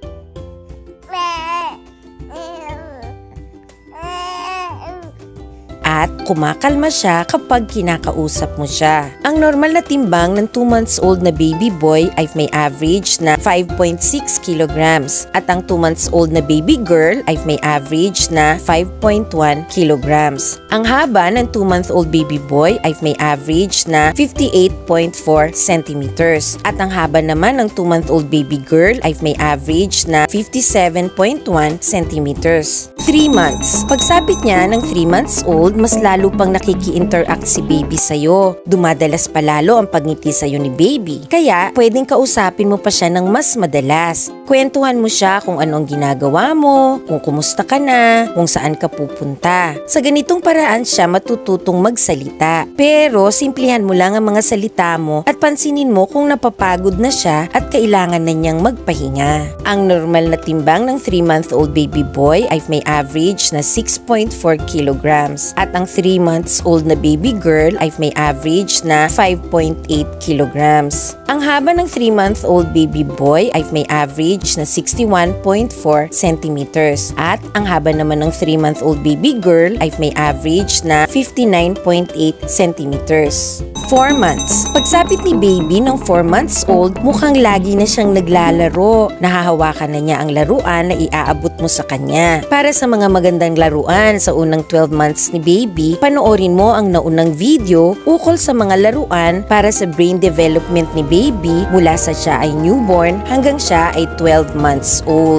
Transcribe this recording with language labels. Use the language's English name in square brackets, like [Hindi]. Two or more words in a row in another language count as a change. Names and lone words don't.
[Filipino] At kumakalma siya kapag kinakausap mo siya. Ang normal na timbang ng 2 [English] months old [Filipino] na [English] baby boy [Filipino] ay may average na 5.6 kilograms at ang 2 [English] months old [Filipino] na [English] baby girl [Filipino] ay may average na 5.1 kilograms. Ang haba ng 2 [English] month old baby boy [Filipino] ay may average na 58.4 centimeters at ang haba naman ng 2 [English] month old baby girl [Filipino] ay may average na 57.1 centimeters. [English] 3 months. [Filipino] Pagsapit niya ng 3 [English] months old, [Filipino] mas lalo pang nakiki-interact si baby sa'yo. Dumadalas pa lalo ang pagngiti sa'yo ni baby. Kaya, pwedeng kausapin mo pa siya ng mas madalas. Kwentuhan mo siya kung ano ang ginagawa mo, kung kumusta ka na, kung saan ka pupunta. Sa ganitong paraan siya matututong magsalita. Pero, simplihan mo lang ang mga salita mo at pansinin mo kung napapagod na siya at kailangan na niyang magpahinga. Ang normal na timbang ng [English] 3-month-old baby boy [Filipino] ay may average na 6.4 kilograms at ang 3 [English] months old [Filipino] na [English] baby girl [Filipino] ay may average na 5.8 kilograms. Ang haba ng [English] 3-month-old baby boy [Filipino] ay may average na 61.4 centimeters at ang haba naman ng [English] 3-month-old baby girl [Filipino] ay may average na 59.8 centimeters. [English] 4 months. [Filipino] Pagsapit ni baby ng 4 [English] months old, [Filipino] mukhang lagi na siyang naglalaro. Nahahawakan na niya ang laruan na iaabot mo sa kanya. Para sa mga magandang laruan sa unang 12 months ni baby, panoorin mo ang naunang video ukol sa mga laruan para sa [English] brain development [Filipino] ni baby mula sa siya ay newborn hanggang siya ay 12 [English] months old.